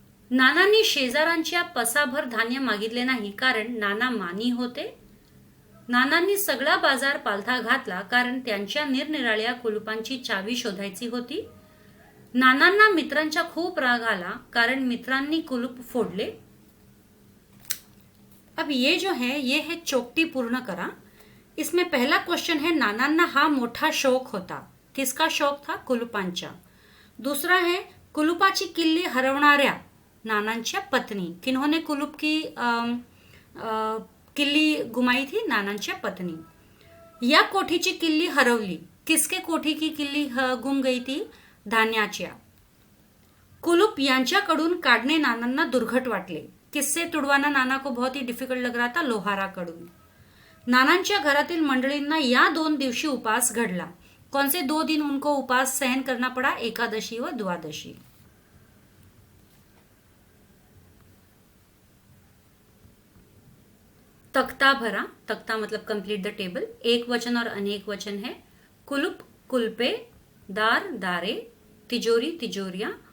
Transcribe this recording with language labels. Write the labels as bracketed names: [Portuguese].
[Marathi] नानांनी शेजारांच्या पसाभर धान्य मागितले नाही, कारण नाना मानी होते। नानांनी सगळा बाजार पालथा घातला, कारण त्यांच्या निरनिराळ्या कुलुपांची चावी शोधायची होती। नानांना मित्रांचा खूप राग आला, कारण मित्रांनी कुलूप फोडले। [Hindi] अब ये जो है ये है [Marathi] चौकटी पूर्ण करा। [Hindi] इसमें पहला क्वेश्चन है, [Marathi] नानांना हा मोठा शौक होता। [Hindi] किसका शौक था? कुलुपांचा। दूसरा है, [Marathi] कुलुपाची किल्ली हरवणाऱ्या नानांच्या पत्नी। [Hindi] किन्होंने कुलूप की किल्ली गुमाई थी? [Marathi] नानांच्या पत्नी। या कोठीची किल्ली हरवली। [Hindi] किसके कोठी की किल्ली गुम गई थी? [Marathi] धान्याच्या। कुलूप यांच्याकडून काढणे नानांना दुर्घट वाटले। [Hindi] किससे तुड़वाना नाना को बहुत ही डिफिकल्ट लग रहा था? [Marathi] लोहाराकडून। नानांच्या घरातील मंडळींना या 2 दिवशी उपास घडला। [Hindi] कौन से 2 दिन उनको उपास सहन करना पड़ा? [Marathi] एकादशी व द्वादशी। तख्ता भरा, [Hindi] तख्ता मतलब [English] Complete the table. [Hindi] एक वचन और अनेक वचन है। [Marathi] कुलूप, कुलपे, दार, दारे, तिजोरी, तिजोरियां।